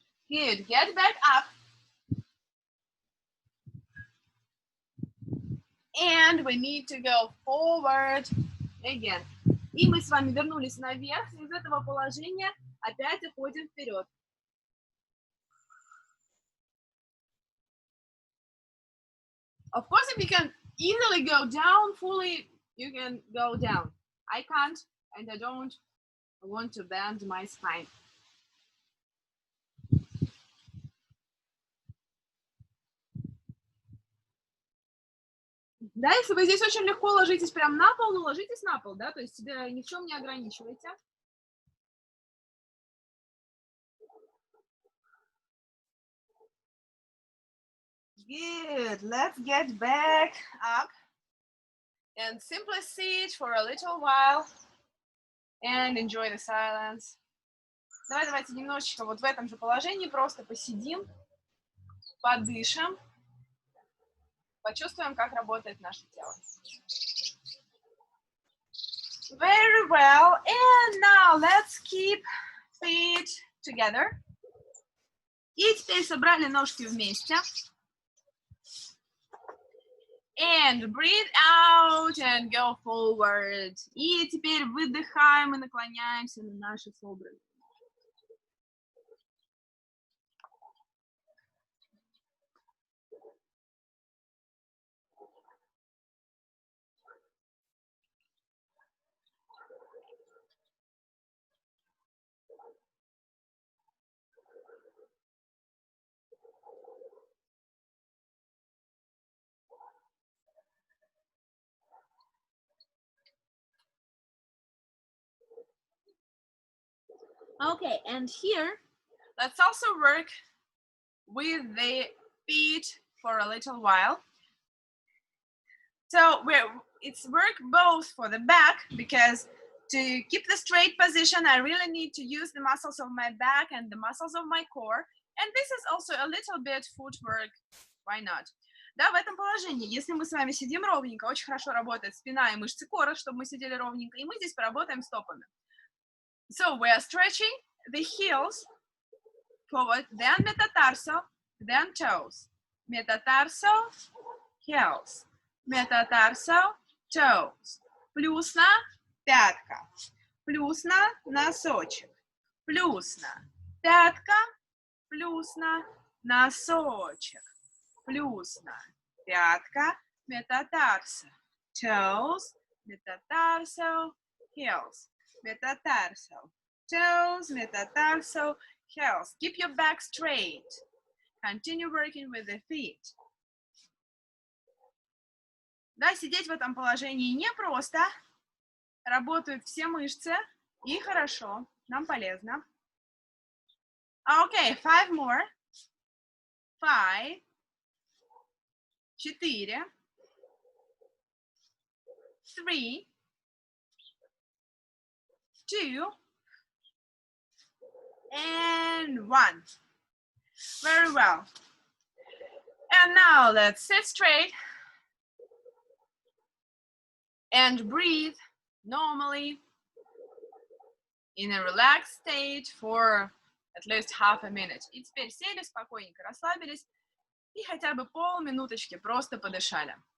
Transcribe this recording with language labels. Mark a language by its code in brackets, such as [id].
[en] Good. Get back up. And we need to go forward again. [ru] И мы с вами вернулись наверх. Из этого положения опять уходим вперед. [en] Of course, if you can easily go down fully, you can go down. I can't, and I don't want to bend my spine. [ru] Да, если вы здесь очень легко ложитесь прям на пол, ну ложитесь на пол, да, то есть себя ни в чем не ограничивайте. [en] Good, let's get back up and simply sit for a little while and enjoy the silence. [ru] Давайте немножечко вот в этом же положении просто посидим, подышим, почувствуем, как работает наше тело. [en] Very well, and now let's keep feet together. [ru] И теперь собрали ножки вместе. [en] And breathe out and go forward. [ru] И теперь выдыхаем и наклоняемся на наши собранные. [en] Okay, and here, let's also work with the feet for a little while. So it's work both for the back, because to keep the straight position, I really need to use the muscles of my back and the muscles of my core. And this is also a little bit footwork. Why not? [ru] Да, в этом положении, если мы с вами сидим ровненько, очень хорошо работает спина и мышцы кора, чтобы мы сидели ровненько, и мы здесь поработаем стопами. [en] So we are stretching the heels forward, then metatarsal, then toes. Metatarsal, heels. Metatarsal, toes. [ru] Плюс на пятка. Плюс на носочек. Плюс на пятка. Плюс на носочек. Плюс на пятка. [en] Metatarsal, toes. Metatarsal, heels. Metatarsal, toes, metatarsal, heels. Keep your back straight. Continue working with the feet. [ru] Да, сидеть в этом положении непросто. Работают все мышцы. И хорошо. Нам полезно. [en] Okay, 5 more. 5. 4. 3. 2 and 1. Very well. And now let's sit straight and breathe normally in a relaxed state for at least half a minute. [ru] И теперь сели спокойненько, расслабились и хотя бы полминуточки просто подышали.